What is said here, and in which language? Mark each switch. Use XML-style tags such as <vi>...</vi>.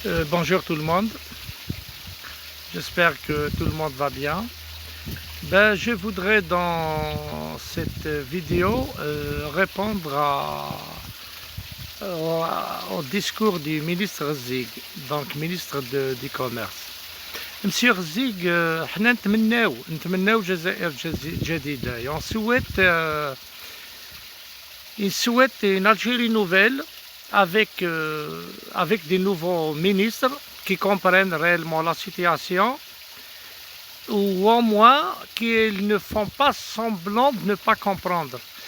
<fr>Bonjour tout le monde, j'espère que tout le monde va bien. Je voudrais dans cette vidéo répondre au discours du ministre Zig, donc ministre du Commerce.</fr> <ar>Monsieur Zig, احنا نتمناو جزائر جديدة.</ar> <fr>Et il souhaite une Algérie nouvelle avec des nouveaux ministres qui comprennent réellement la situation, ou au moins qu'ils ne font pas semblant de ne pas comprendre.</fr>